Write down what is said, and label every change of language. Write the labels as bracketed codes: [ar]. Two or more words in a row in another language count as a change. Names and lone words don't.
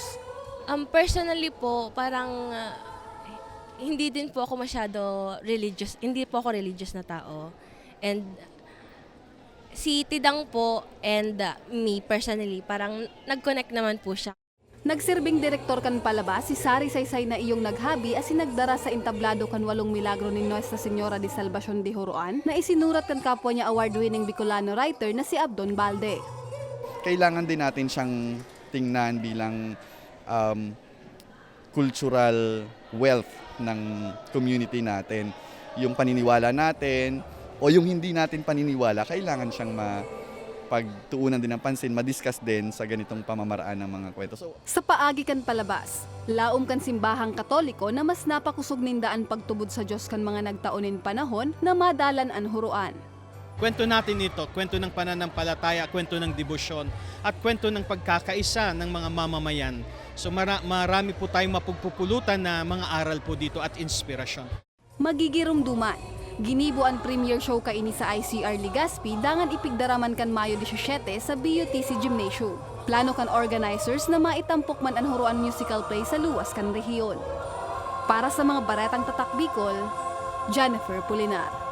[tl] Personally po, parang hindi din po ako masyado religious, hindi po ako religious na tao. And si Tidang po [en] and me personally, [tl] parang nag-connect naman po siya. [bik] Nagsirbing direktor kan palabas si Sari Saysay na iyong naghabi as nagdara sa entablado kan 8 milagro ni Nuestra Señora de Salvacion de Huruan na isinurat kan kapwa niya [en] award-winning Bicolano writer [bik] na si Abdon Balde. [tl] Kailangan din natin siyang tingnan bilang [en] cultural wealth [tl] ng community natin. Yung paniniwala natin o yung hindi natin paniniwala, kailangan siyang pagtuunan din ng pansin, madiscuss din sa ganitong pamamaraan ng mga kwento. [bik] Sa paagi kan palabas, laom kan simbahang Katoliko na mas napakusog nindaan pagtubod sa Diyos kan mga nagtaonin panahon na madalan ang Huruan. [tl] Kwento natin ito, kwento ng pananampalataya, kwento ng debosyon, at kwento ng pagkakaisa ng mga mamamayan. So marami po tayong mapagpupulutan na mga aral po dito at inspirasyon. [bik] Magigirumduman. Ginibo ang premiere show kaini sa ICR Legazpi dangan ipigdaraman kan Mayo 17 sa BUTC Gymnasium. Plano kan organizers na maitampok man ang Huruan musical play sa luwas kan rehiyon. Para sa mga baretang tatak Bicol, Jennifer Pulinar.